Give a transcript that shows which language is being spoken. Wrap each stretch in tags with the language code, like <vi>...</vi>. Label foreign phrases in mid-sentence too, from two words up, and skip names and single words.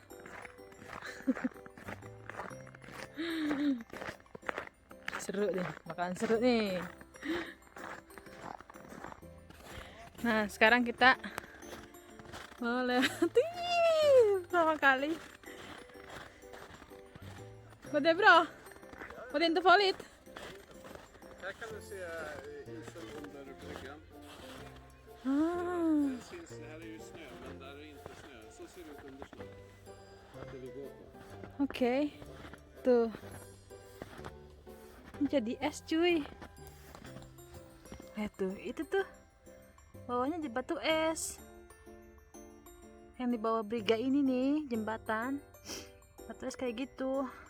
<id>Seru nih, bakalan seru nih. Nah, sekarang kita mau lewati pertama kali.</id> <sv>Vad är bra? Var det inte farligt? Här kan du se isen under bryggan. Ah, Den syns, här är ju snö, men där är inte snö. Så ser det ut under snö. Det vi går på.</sv> <id>oke. Tuh. Ini jadi es cuy. Lihat tuh, itu tuh. Bawahnya batu es. Yang di bawah briga ini nih, jembatan. Batu es kayak gitu.</id>